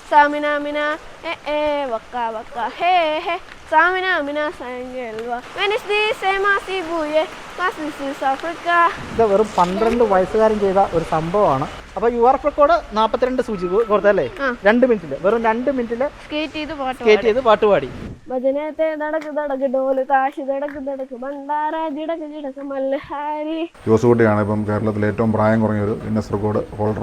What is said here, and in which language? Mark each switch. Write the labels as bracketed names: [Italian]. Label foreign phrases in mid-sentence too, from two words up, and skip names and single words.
[English] Samina mina, waka waka, hey. Samina mina sangelwa. When is this Masibuye? This is Africa. [Malayalam] ഇത് വെറും 12 വയസ്സുകാരൻ ചെയ്ത ഒരു സംഭവമാണ്. അപ്പോൾ [English] your record [Malayalam] 42 സൂചി കൊടുത്തല്ലേ? 2 മിനിറ്റിൽ വെറും 2 മിനിറ്റിൽ സ്കേറ്റ് ചെയ്ത് പാട്ട് പാടി. [Marathi] भजनत्ते नडक ढोल ताशी नडक भंडारा जिडक मल्हारी. [Malayalam] ജോസൂട്ടിയാണ് ഇപ്പം കേരളത്തിലെ ഏറ്റവും പ്രായം കുറഞ്ഞ ഒരു ഗിന്നസ് [English] record holder.